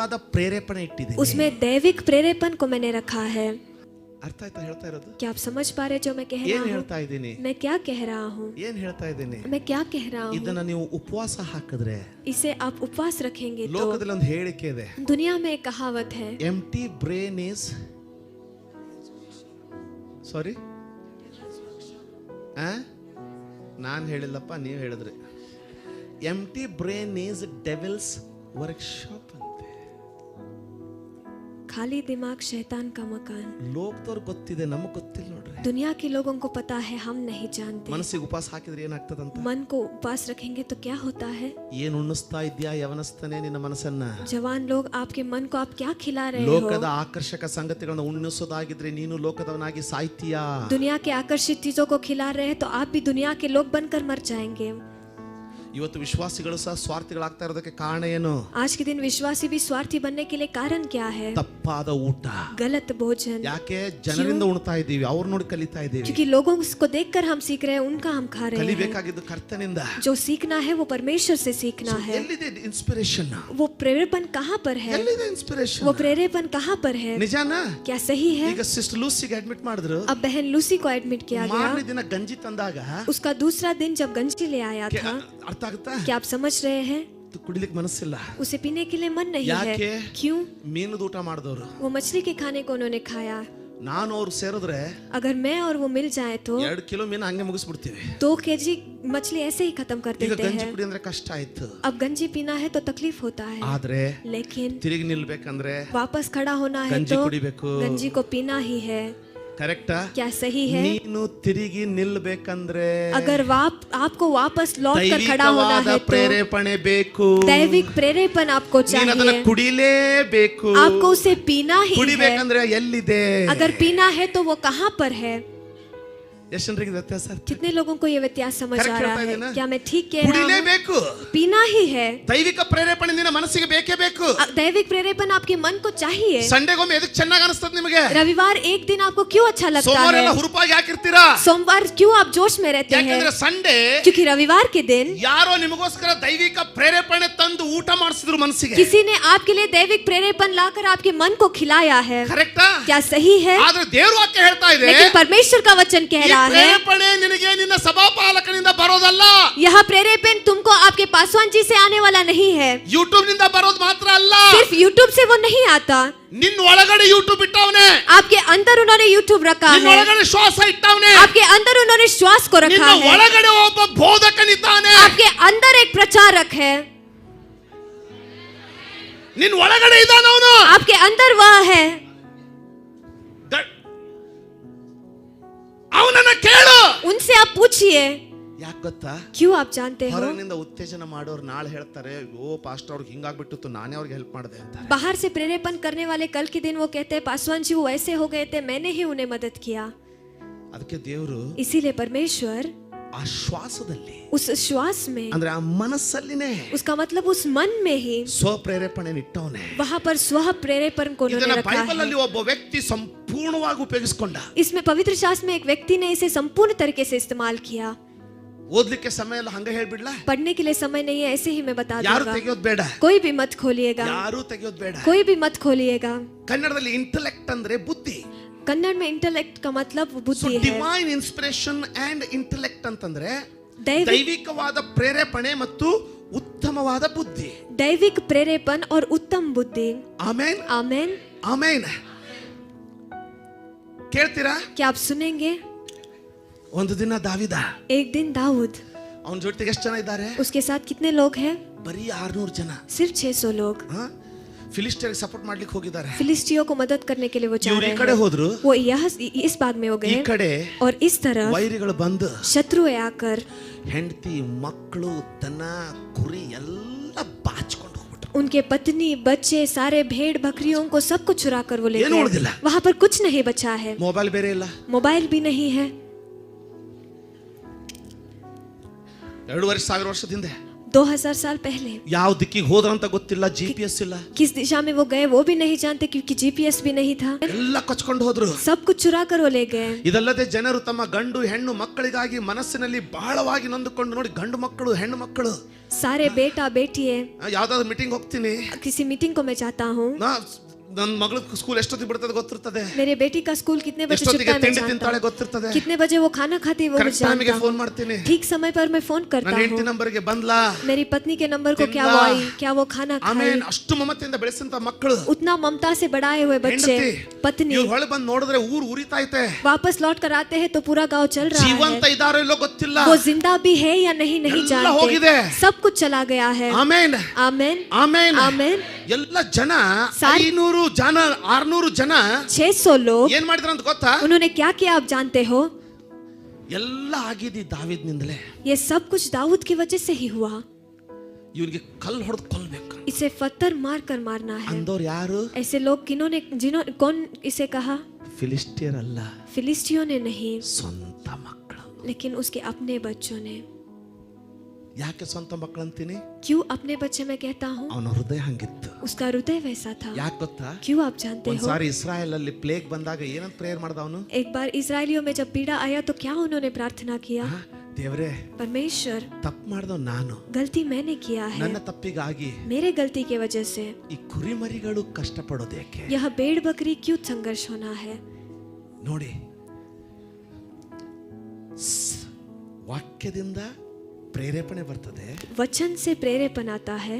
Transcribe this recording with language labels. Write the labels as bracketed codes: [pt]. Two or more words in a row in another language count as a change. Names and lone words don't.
[hi] है? [kn] ದೈವಿಕವಾದ ಪ್ರೇರೇಪಣೆ ಇಟ್ಟಿದ್ದೀನಿ. [hi] उसमें दैविक प्रेरेपण को मैंने रखा है। [kn] ಅರ್ಥ ಆಯ್ತಾ ಹೇಳ್ತಾ ಇರೋದು? [hi] क्या आप समझ पा रहे जो मैं कह [kn] ಏನ್ [hi] रहा हूँ? [kn] ಹೇಳ್ತಾ ಇದ್ದೀನಿ? [hi] मैं क्या कह रहा हूँ? [kn] ಏನ್ ಹೇಳ್ತಾ ಇದ್ದೀನಿ? [hi] मैं क्या कह रहा हूँ? [kn] ಇದನ್ನ ನೀವು ಉಪವಾಸ ಹಾಕಿದ್ರೆ [hi] इसे आप उपवास रखेंगे तो [kn] ಲೋಕದಲ್ಲಿ ಒಂದು ಹೇಳಿಕೆ ಇದೆ, [hi] दुनिया में एक कहावत है, [en] empty brain is sorry [kn] ನಾನು ಹೇಳಿಲ್ಲಪ್ಪ, ನೀವು ಹೇಳಿದ್ರಿ. [en] empty brain is devil's workshop ಅಂತೆ. [hi] खाली दिमाग शैतान का मकान. [kn] ಲೋಕದವ್ರು ಗೊತ್ತಿದೆ, ನಮಗ್ ಗೊತ್ತಿಲ್ಲ ನೋಡ್ರಿ. [hi] दुनिया के लोगों को पता है, हम नहीं जानते. [kn] ಮನಸ್ಸಿಗೆ ಉಪವಾಸ ಹಾಕಿದ್ರೆ ಏನಾಗ್ತದಂತ? [hi] मन को उपवास रखेंगे तो क्या होता है? [kn] ಏನ್ ಉಣ್ಣಿಸ್ತಾ ಇದ್ಯಾ ಯವನಸ್ಥನೇ ನಿನ್ನ ಮನಸ್ಸನ್ನ? [hi] जवान लोग, आपके मन को आप क्या खिला रहे हो? [kn] ಲೋಕದ ಆಕರ್ಷಕ ಸಂಗತಿಗಳನ್ನ ಉಣ್ಣಿಸೋದಾಗಿದ್ರೆ ನೀನು ಲೋಕದವನಾಗಿ ಸಾಯ್ತೀಯಾ? [hi] दुनिया के आकर्षित चीजों को खिला रहे हैं तो आप भी दुनिया के लोग बनकर मर जाएंगे. [kn] ಇವತ್ತು ವಿಶ್ವಾಸಿಗಳು ಸಹ ಸ್ವಾರ್ಥಿಗಳಾಗ್ತಾ ಇರೋದಕ್ಕೆ ಕಾರಣ ಏನು? [hi] आज के दिन विश्वासी भी स्वार्थी बनने के लिए कारण क्या है? [kn] ತಪ್ಪಾದ ಊಟ. [hi] गलत भोजन. [kn] ಯಾಕೆ? ಜನರಿಂದ ಉಣ್ತಾ ಇದ್ದೀವಿ, ಅವ್ರ ನೋಡಿ ಕಲಿತಾ ಇದ್ದೀವಿ. [hi] क्योंकि लोगों को देखकर हम सीख रहे हैं, उनका हम खा रहे हैं. [kn] ಕಲಿಬೇಕಾಗಿದ್ದು ಕರ್ತನಿಂದ. [hi] जो सीखना है वो परमेश्वर से सीखना है. [kn] ಎಲ್ಲಿದೆ ಇನ್ಸ್ಪಿರೇಷನ್? [hi] वो प्रेरणा कहाँ पर है? [kn] ಎಲ್ಲಿದೆ ಇನ್ಸ್ಪಿರೇಷನ್? [hi] वो प्रेरणा कहाँ पर है? [kn] ನಿಜಾನಾ? [hi] क्या सही है? [kn] ಈಗ ಸಿಸ್ಟರ್ ಲೂಸಿಗೆ ಅಡ್ಮಿಟ್ ಮಾಡಿದ್ರು. [hi] अब बहन लूसी को एडमिट किया गया. [kn] ಮಾರನೇ ದಿನ ಗಂಜಿ ತಂದಾಗ [hi] उसका दूसरा दिन जब गंजी ले आया था, [kn] ಅರ್ಥ ಆಗುತ್ತಾ? [hi] क्या आप समझ रहे हैं? [kn] ಕುಡಿಲಿಕ್ಕೆ ಮನಸ್ಸಿಲ್ಲ. [hi] उसे पीने के लिए मन नहीं है. [kn] ಯಾಕೆ? [hi] क्यों? [kn] ಮೀನದ ಊಟ ಮಾಡಿದವರು. [hi] वो मछली के खाने को उन्होंने खाया. [kn] ನಾನು ಅವ್ರು ಸೇರಿದ್ರೆ [hi] अगर मैं और वो मिल जाए तो [kn] 2 ಕಿಲೋ ಮೀನು ಹಂಗೆ ಮುಗಿಸ್ಬಿಡ್ತೀವಿ. [hi] 2 केजी मछली ऐसे ही खत्म कर [kn] ಈಗ [hi] देते [kn] ಗಂಜಿ [hi] हैं. [kn] ಕುಡಿ ಅಂದ್ರೆ ಕಷ್ಟ ಆಯ್ತು. [hi] अब गंजी पीना है तो तकलीफ होता है, [kn] ಆದ್ರೆ [hi] लेकिन [kn] ತಿರುಗಿ ನಿಲ್ಬೇಕಂದ್ರೆ [hi] वापस खड़ा होना है गंजी तो [kn] कुड़ीबेकु. [hi] गंजी को पीना ही है. [kn] ಕರೆಕ್ಟಾ? [hi] क्या सही है? [kn] ನೀನು ತಿರುಗಿ ನಿಲ್ಬೇಕಂದ್ರೆ [hi] अगर आपको वापस लौट कर खड़ा होना [kn] ದೈವಿಕವಾದ [hi] है तो [kn] ಪ್ರೇರೇಪಣೆ ಬೇಕು. [hi] दैविक प्रेरेपण आपको [kn] ನೀನು ಅದನ್ನ [hi] चाहिए. [kn] ಕುಡಿಲೇಬೇಕು. [hi] आपको उसे पीना ही है. [kn] ಕುಡಿಬೇಕಂದ್ರೆ ಎಲ್ಲಿದೆ? [hi] अगर पीना है तो वो कहाँ पर है? [kn] ಎಷ್ಟು ಜನರಿಗೆ ವ್ಯತ್ಯಾಸ? [hi] कितने लोगों को ये व्यत्यास समझ [kn] Correct [hi] आ रहा [kn] ಹೇಳ್ತಾ [hi] है? [kn] ಇದ್ದೀನಾ? [hi] क्या मैं ठीक कह रहा हूँ? [kn] ಕುಡಿಲೇಬೇಕು. [hi] पीना ही है. [kn] ದೈವಿಕ ಪ್ರೇರೇಪಣೆ ನಿನ್ನ ಮನಸ್ಸಿಗೆ ಬೇಕೇ ಬೇಕು. [hi] दैविक प्रेरेपण आपके मन को चाहिए. [kn] ಸಂಡೆಗೊಮ್ಮೆ ಎದಕ್ಕೆ ಚೆನ್ನಾಗಿ ಅನಿಸ್ತದೆ ನಿಮಗೆ? [hi] रविवार एक दिन आपको क्यों अच्छा लगता [kn] ಸೋಮವಾರ [hi] है? [kn] ಎಲ್ಲ ಹುರುಪಾಗಿ ಹಾಕಿರ್ತೀರಾ? [hi] सोमवार क्यों आप जोश में रहते हैं? [kn] ಯಾಕಂದ್ರೆ ಸಂಡೇ [hi] क्योंकि रविवार के दिन [kn] ಯಾರೋ ನಿಮಗೋಸ್ಕರ ದೈವಿಕ ಪ್ರೇರೇಪಣೆ ತಂದು ಊಟ ಮಾಡಿಸಿದ್ರು ಮನಸ್ಸಿಗೆ. [hi] किसी ने आपके लिए दैविक प्रेरेपण लाकर आपके मन को खिलाया है. [kn] ಕರೆಕ್ಟಾ? [hi] क्या सही है? [kn] ಆದ್ರೆ ದೇವ್ರ ವಾಕ್ಯ ಹೇಳ್ತಾ ಇದೆ, [hi] लेकिन परमेश्वर का वचन कह [kn] ಈ [hi] रहा है, [kn] ಪ್ರೇರೇಪಣೆ ನಿನಗೆ ನಿನ್ನ ಸಭಾಪಾಲಕನಿಂದ ಬರೋದಲ್ಲ. [hi] यह प्रेरेपण तुमको आपके पासवान जी से आने वाला नहीं है. [kn] ಯೂಟ್ಯೂಬ್ ನಿಂದ ಬರೋದು ಮಾತ್ರ ಅಲ್ಲ, [hi] सिर्फ यूट्यूब से वो नहीं आता. [kn] ನಿನ್ನ ಒಳಗಡೆ ಯೂಟ್ಯೂಬ್ ಇಟ್ಟವನೇ. [hi] आपके अंदर उन्होंने यूट्यूब रखा [kn] ನಿನ್ನ [hi] है. [kn] ಒಳಗಡೆ ಶ್ವಾಸ ಇಟ್ಟವನೇ. [hi] आपके अंदर उन्होंने श्वास को रखा [kn] ನಿನ್ನ [hi] है. [kn] ಒಳಗಡೆ ಒಬ್ಬ ಬೋಧಕನಿದ್ದಾನೆ. [hi] आपके अंदर एक प्रचारक है. [kn] ನಿನ್ನ ಒಳಗಡೆ ಇದ್ದಾನೆ ಅವನು. [hi] आपके अंदर वह है. [kn] ಅವನನ್ನ ಕೇಳು. [hi] उनसे आप पूछिए. [kn] ಯಾಕೆ ಗೊತ್ತಾ? [hi] क्यों आप जानते हो? [kn] ಹೊರಗಿನಿಂದ ಉತ್ತೇಜನ ಮಾಡೋರು ನಾಳೆ ಹೇಳ್ತಾರೆ, ಓ ಪಾಸ್ಟರ್ ಅವ್ರಿಗೆ ಹಿಂಗಾಗ್ಬಿಟ್ಟಿತ್ತು, ನಾನೇ ಅವ್ರಿಗೆ ಹೆಲ್ಪ್ ಮಾಡಿದೆ ಅಂತ. [hi] बाहर से प्रेरेपण करने वाले कल के दिन वो कहते हैं, पासवान जी वो ऐसे हो गए थे, मैंने ही उन्हें मदद किया. [kn] ಅದಕ್ಕೆ ದೇವರು [hi] इसीलिए परमेश्वर [kn] ಆ ಶ್ವಾಸದಲ್ಲಿ, [hi] उस श्वास में, [kn] ಅಂದ್ರೆ ಆ ಮನಸ್ಸಲ್ಲಿನೇ [hi] उसका मतलब उस मन में ही [kn] ಸ್ವಪ್ರೇರೇಪಣೆ ಇಟ್ಟವನೇ. [hi] वहां पर स्व प्रेरेपण को [kn] ಇದನ್ನ [hi] उन्होंने रखा [kn] ಬೈಬಲ್ [hi] है. [kn] ಅಲ್ಲಿ ಒಬ್ಬ ವ್ಯಕ್ತಿ ಸಂಪೂರ್ಣವಾಗಿ ಉಪಯೋಗಿಸಿಕೊಂಡ. [hi] इसमें पवित्र शास्त्र में एक व्यक्ति ने इसे संपूर्ण तरीके से इस्तेमाल किया. [kn] ಓದ್ಲಿಕ್ಕೆ ಸಮಯ ಎಲ್ಲ ಹಂಗ ಹೇಳ್ಬಿಡ್ಲಾ? [hi] पढ़ने के लिए समय नहीं है, ऐसे ही मैं बता [kn] ಯಾರು [hi] दूंगा. [kn] ತೆಗೆಯೋದು ಬೇಡ, [hi] कोई भी मत खोलिएगा, [kn] ಯಾರು ತೆಗೆಯೋದು ಬೇಡ. [hi] कोई भी मत खोलिएगा. [kn] ಕನ್ನಡದಲ್ಲಿ ಇಂಟೆಲೆಕ್ಟ್ ಅಂದ್ರೆ ಬುದ್ಧಿ. [hi] कन्नड़ में इंटेलेक्ट का मतलब [kn] ಸೊ [hi] बुद्धि है. [en] divine inspiration and intellect ಅಂತಂದ್ರೆ [hi] दैविक [kn] ದೈವಿಕವಾದ ಪ್ರೇರೇಪಣೆ ಮತ್ತು ಉತ್ತಮವಾದ ಬುದ್ಧಿ. [hi] दैविक प्रेरेपण और उत्तम बुद्धि. [kn] ಆಮೇನ್, [hi] आमेन. [kn] ಆಮೇನ್. ಕೇಳ್ತೀರಾ? [hi] क्या आप सुनेंगे? [kn] ಒಂದು ದಿನ ದಾವಿದ, [hi] एक दिन दाऊद, [kn] ಅವನ ಜೊತೆಗೆ ಎಷ್ಟು ಜನ ಇದ್ದಾರೆ? [hi] उसके साथ कितने लोग हैं? [kn] ಬರೀ 600 ಜನ. [hi] सिर्फ 600 लोग. [kn] ಫಿಲಿಸ್ಟಿಯರಿಗೆ ಸಪೋರ್ಟ್ ಮಾಡ್ಲಿಕ್ಕೆ ಹೋಗಿದ್ದಾರೆ. [hi] फिलिस्टियों को मदद करने के लिए वो जा [kn] ಇವ್ರು ಈ [hi] रहे [kn] ಕಡೆ [hi] हैं. [kn] ಹೋದ್ರು, [hi] वो इस भाग में हो [kn] ಈ [hi] गए [kn] ಕಡೆ [hi] और इस तरफ [kn] ವೈರಿಗಳು ಬಂದು [hi] शत्रुएं आकर [kn] ಹೆಂಡತಿ, ಮಕ್ಕಳು, ದನ, ಕುರಿ ಎಲ್ಲ ಬಾಚಿಕೊಂಡು ಹೋಗ್ಬಿಟ್ರು. [hi] उनके पत्नी, बच्चे, सारे भेड़ बकरियों को सबको चुरा कर वो ले [kn] ಏನು [hi] गए. [kn] ಉಳಿದಿಲ್ಲ. [hi] वहां पर कुछ नहीं बचा है. [kn] ಮೊಬೈಲ್ ಬೇರೆ ಇಲ್ಲ, [hi] मोबाइल भी नहीं है. [kn] 2,500 ವರ್ಷದಿಂದ [hi] 2000 साल पहले [kn] ಯಾವ ದಿಕ್ಕಿಗೆ ಹೋದ್ರಂತ ಗೊತ್ತಿಲ್ಲ, GPS ಇಲ್ಲ, [hi] किस दिशा में वो गए वो भी नहीं जानते क्योंकि GPS भी नहीं था. [kn] ಎಲ್ಲ ಕಚ್ಕೊಂಡು ಹೋದ್ರು. [hi] सब कुछ चुरा कर वो ले गए. [kn] ಇದಲ್ಲದೆ ಜನರು ತಮ್ಮ ಗಂಡು ಹೆಣ್ಣು ಮಕ್ಕಳಿಗಾಗಿ ಮನಸ್ಸಿನಲ್ಲಿ ಬಹಳವಾಗಿ ನೊಂದುಕೊಂಡು, ನೋಡಿ ಗಂಡು ಮಕ್ಕಳು ಹೆಣ್ಣು ಮಕ್ಕಳು, [hi] सारे बेटा बेटिए, [kn] ಯಾವ್ದಾದ್ರು ಮೀಟಿಂಗ್ ಹೋಗ್ತೀನಿ, [hi] किसी मीटिंग को मैं जाता हूँ, [kn] ನಾ ನನ್ನ ಮಗಳ ಸ್ಕೂಲ್ ಎಷ್ಟೊತ್ತಿಗೆ ಬಿಡ್ತದೆ ಗೊತ್ತಿರ್ತದೆ, [hi] मेरे बेटी का स्कूल कितने बजे [kn] ಎಷ್ಟೊತ್ತಿಗೆ [hi] छुटता है मैं [kn] ತಿಂಡಿ [hi] जानता [kn] ತಿಂತಾಳೆ [hi] हूँ, [kn] ಗೊತ್ತಿರ್ತದೆ, [hi] कितने बजे वो खाना खाती है वो भी [kn] ಕರೆಕ್ಟ್ ಟೈಮಿಗೆ [hi] जानता [kn] ಫೋನ್ [hi] हूँ, [kn] ಮಾಡ್ತೀನಿ, [hi] ठीक समय पर मैं फोन करता [kn] ನನ್ನ ಹೆಂಡತಿ [hi] हूँ, [kn] ನಂಬರ್ಗೆ ಬಂದ್ಲಾ, [hi] मेरी पत्नी के नंबर को क्या वो आई, क्या वो खाना खाई। [kn] ಆಮೇಲೆ ಅಷ್ಟು ಮಮತೆಯಿಂದ ಬೆಳೆಸಿದಂತ ಮಕ್ಕಳು, [hi] उतना ममता से बढ़ाए हुए बच्चे, [kn] ಹೆಂಡತಿ [hi] पत्नी [kn] ಇವ್ರು ಹೊಳೆ ಬಂದು ನೋಡಿದ್ರೆ ಊರು ಉರಿತಾ ಐತೆ, [hi] वापस लौट कर आते हैं तो पूरा गांव चल रहा [kn] ಜೀವಂತ [hi] है, [kn] ಇದಾರೋ ಇಲ್ಲೋ ಗೊತ್ತಿಲ್ಲ, [hi] वो जिंदा भी है या नहीं नहीं [kn] ಎಲ್ಲ ಹೋಗಿದೆ, [hi] जानते, सब कुछ चला गया है। [kn] ಆಮೇನ್ [hi] आमेन [kn] ಆಮೇನ್ [hi] आमेन। [kn] ಎಲ್ಲ ಜನ ಸಾರ್- 500 ಜನ 600 ಜನ [hi] 600 लोग [kn] ಏನ್ ಮಾಡಿದ್ರು ಅಂತ ಗೊತ್ತಾ, [hi] उन्होंने क्या किया आप जानते हो? [kn] ಎಲ್ಲ ಆಗಿದ್ದು ದಾವೀದನಿಂದಲೇ, [hi] ये सब कुछ दाऊद की वजह से ही हुआ। [kn] ಇವನಿಗೆ ಕಲ್ಲು ಹೊಡೆದು ಕೊಲ್ಲಬೇಕು [hi] इसे पत्थर मार कर मारना है। [kn] ಅಂದವ್ರು याರು, [hi] ऐसे लोग कौन इसे कहा? [kn] ಫಿಲಿಸ್ಟಿಯರ್ ಅಲ್ಲ, [hi] फिलिस्तियों ने नहीं, [kn] ಸ್ವಂತ ಮಕ್ಕಳು. [hi] लेकिन उसके अपने बच्चों ने। [kn] ಯಾಕೆ ಸ್ವಂತ ಮಕ್ಕಳು ಅಂತೀನಿ, [hi] क्यों अपने बच्चे मैं कहता हूँ? [kn] ಅವನ ಹೃದಯ ಹಂಗಿತ್ತು. [hi] उसका हृदय वैसा था। [kn] ಯಾಕೆ ಗೊತ್ತಾ, [hi] क्यों आप जानते हो? [kn] ಒಂದ್ಸಾರಿ ಇಸ್ರಾಯೇಲ್ ಅಲ್ಲಿ ಪ್ಲೇಗ್ ಬಂದಾಗ ಏನಂತ ಪ್ರೇಯರ್ ಮಾಡ್ದ ಅವನು, [hi] एक बार इजरायलियों में जब पीड़ा आया तो क्या उन्होंने प्रार्थना किया? [kn] ದೇವರೇ [hi] परमेश्वर, [kn] ತಪ್ಪು ಮಾಡ್ದವ್ ನಾನು, [hi] गलती मैंने किया है, [kn] ನನ್ನ ತಪ್ಪಿಗಾಗಿ [hi] मेरे गलती की वजह से [kn] ಈ ಕುರಿಮರಿಗಳು ಕಷ್ಟಪಡೋದು ಯಾಕೆ. [hi] यह भेड़ बकरी क्यों संघर्ष होना है? [kn] ನೋಡಿ, ವಾಕ್ಯದಿಂದ ಪ್ರೇರೇಪಣೆ ಬರ್ತದೆ, [hi] वचन से प्रेरेपण आता है।